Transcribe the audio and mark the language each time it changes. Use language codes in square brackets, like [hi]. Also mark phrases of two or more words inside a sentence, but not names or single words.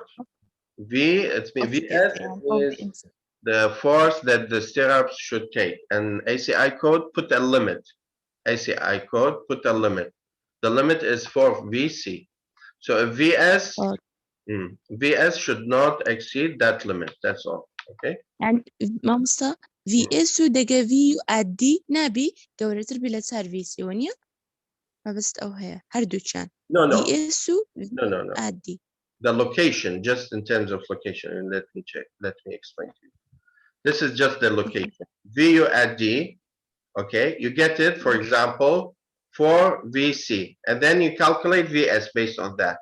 [en] It's VS is the force that the stirrups should take. And ACI code put a limit. ACI code put a limit. The limit is for VC. So if VS should not exceed that limit. That's all. Okay. [ckb] And مامۆستا VS و دەگە [en] VU at D [ckb] نابی گەورەتر بی لە 4 VC وەنیە مەبەست ئەو هەیە هەردووچیان VS و at D. [en] The location, just in terms of location, and let me explain to you. This is just the location. VU at D, okay, you get it, for example, for VC, and then you calculate VS based on that.